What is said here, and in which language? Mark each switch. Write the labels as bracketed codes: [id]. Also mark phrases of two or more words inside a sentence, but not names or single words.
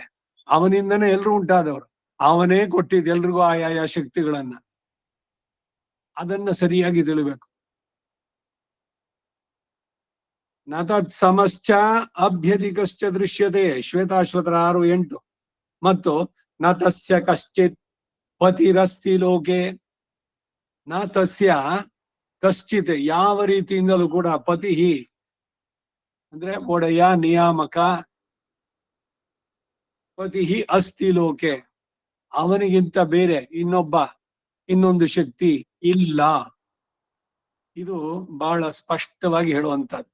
[kn] ಅವನಿಂದನೇ ಎಲ್ರು ಉಂಟಾದವರು, ಅವನೇ ಕೊಟ್ಟಿದ್ದು ಎಲ್ರಿಗೂ ಆಯಾಯ ಶಕ್ತಿಗಳನ್ನ. ಅದನ್ನ ಸರಿಯಾಗಿ ತಿಳಿಬೇಕು. [sa] ನ ತತ್ ಸಮಶ್ಚ ಅಭ್ಯಧಿಕಶ್ಚ ದೃಶ್ಯತೆ. ಶ್ವೇತಾಶ್ವತರ 6:8. ಮತ್ತು ನ ತಸ್ಯ ಕಶ್ಚಿತ್ ಪತಿರಸ್ತಿ ಲೋಕೆ. ನ ತಸ್ಯ ಕಶ್ಚಿತ್ [kn] ಯಾವ ರೀತಿಯಿಂದಲೂ ಕೂಡ ಪತಿ ಅಂದ್ರೆ ಒಡೆಯ ನಿಯಾಮಕ, [sa] ಪತಿ ಅಸ್ತಿ ಲೋಕೆ [kn] ಅವನಿಗಿಂತ ಬೇರೆ ಇನ್ನೊಂದು ಶಕ್ತಿ ಇಲ್ಲ. ಇದು ಬಹಳ ಸ್ಪಷ್ಟವಾಗಿ ಹೇಳುವಂತದ್ದು.